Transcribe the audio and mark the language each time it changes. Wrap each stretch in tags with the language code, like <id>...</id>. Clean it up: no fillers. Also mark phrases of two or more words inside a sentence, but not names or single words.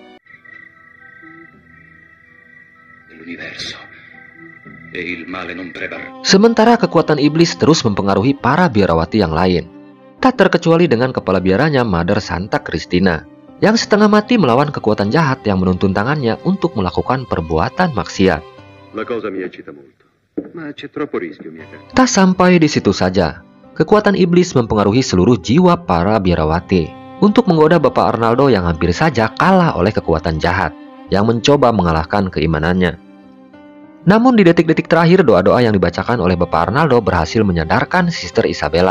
<id>Sementara kekuatan iblis terus mempengaruhi para biarawati yang lain. Tak terkecuali dengan kepala biaranya Mother Santa Cristina yang setengah mati melawan kekuatan jahat yang menuntun tangannya untuk melakukan perbuatan maksiat.</id> <it>La cosa mi eccita molto, ma c'è troppo rischio, mia cara.</it> <id>Tak sampai di situ saja, kekuatan iblis mempengaruhi seluruh jiwa para biarawati untuk menggoda Bapak Arnaldo yang hampir saja kalah oleh kekuatan jahat yang mencoba mengalahkan keimanannya. Namun di detik-detik terakhir, doa-doa yang dibacakan oleh Bapak Arnaldo berhasil menyadarkan Sister Isabella.</id>